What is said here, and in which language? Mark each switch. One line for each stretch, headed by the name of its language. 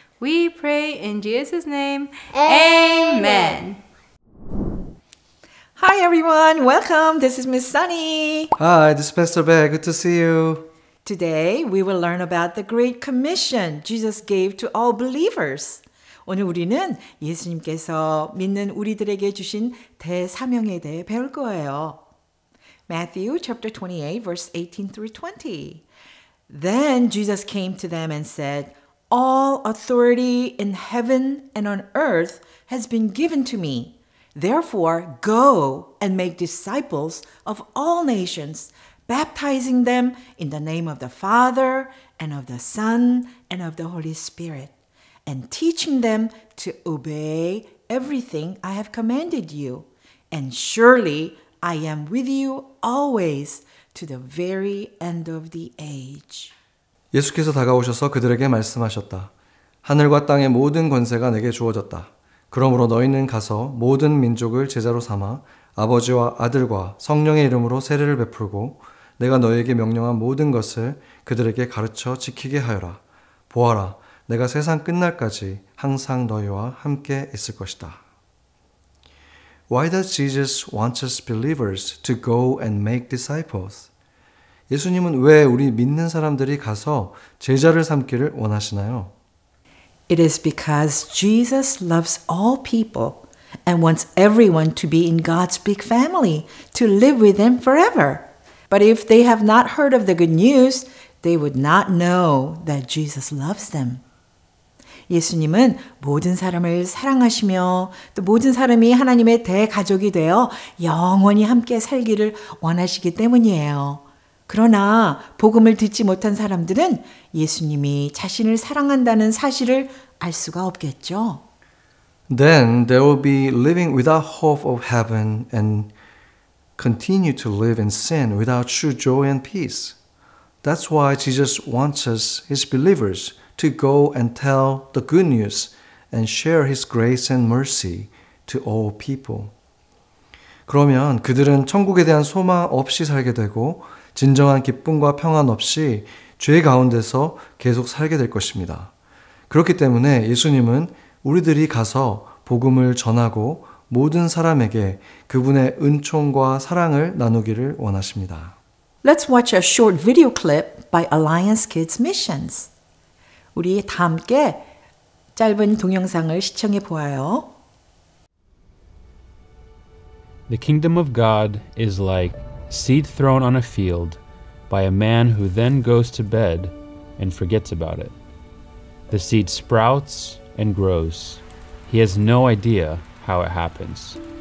English: We pray in Jesus' name. Amen. Hi everyone, welcome. This is Miss Sunny. Hi, this is Pastor Bear. Good to see you. Today we will learn about the Great Commission Jesus gave to all believers.
Korean: 오늘 우리는 예수님께서 믿는 우리들에게 주신 대사명에 대해 배울 거예요.
English: Matthew chapter 28 verse 18 through 20. Then Jesus came to them and said, All authority in heaven and on earth has been given to me. Therefore, go and make disciples of all nations, baptizing them in the name of the Father and of the Son and of the Holy Spirit, and teaching them to obey everything I have commanded you. And surely I am with you always to the very end of the age.
Korean: 예수께서 다가오셔서 그들에게 말씀하셨다. 하늘과 땅의 모든 권세가 내게 주어졌다. 그러므로 너희는 가서 모든 민족을 제자로 삼아 아버지와 아들과 성령의 이름으로 세례를 베풀고 내가 너희에게 명령한 모든 것을 그들에게 가르쳐 지키게 하여라. 보아라, 내가 세상 끝날까지 항상 너희와 함께 있을 것이다.
English: Why does Jesus want us believers to go and make disciples?
Korean: 예수님은 왜 우리 믿는 사람들이 가서 제자를 삼기를 원하시나요?
English: It is because Jesus loves all people and wants everyone to be in God's big family, to live with Him forever. But if they have not heard of the good news, they would not know that Jesus loves them.
Korean: 예수님은 모든 사람을 사랑하시며 또 모든 사람이 하나님의 대가족이 되어 영원히 함께 살기를 원하시기 때문이에요. 그러나 복음을 듣지 못한 사람들은 예수님이 자신을 사랑한다는 사실을 알 수가 없겠죠.
English: Then they will be living without hope of heaven and continue to live in sin without true joy and peace. That's why Jesus wants us, His believers, to go and tell the good news and share His grace and mercy to all people.
Korean: 그러면 그들은 천국에 대한 소망 없이 살게 되고 진정한 기쁨과 평안 없이 죄 가운데서 계속 살게 될 것입니다. 그렇기 때문에 예수님은 우리들이 가서 복음을 전하고 모든 사람에게 그분의 은총과 사랑을 나누기를 원하십니다.
English: Let's watch a short video clip by Alliance Kids Missions.
Korean: 우리 다 함께 짧은 동영상을 시청해 보아요.
English: The kingdom of God is like seed thrown on a field by a man who then goes to bed and forgets about it. The seed sprouts and grows. He has no idea how it happens.